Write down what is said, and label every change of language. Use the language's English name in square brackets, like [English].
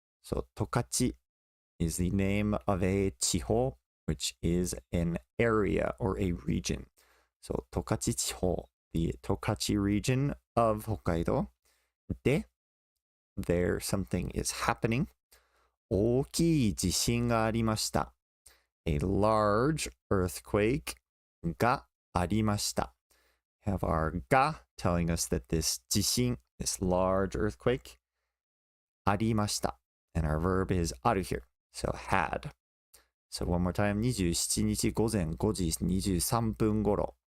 [English] So 十勝 is the name of a 地方, which is an area or a region. So 十勝地方.The Tokachi region of Hokkaido. で there something is happening. [Japanese] 大きい地震がありました. [English] A large earthquake [Japanese] がありました. [English] Have our が telling us that this 地震, this large earthquake, ありました. And our verb is ある here. So had. So one more time. 27日午前5時23分頃.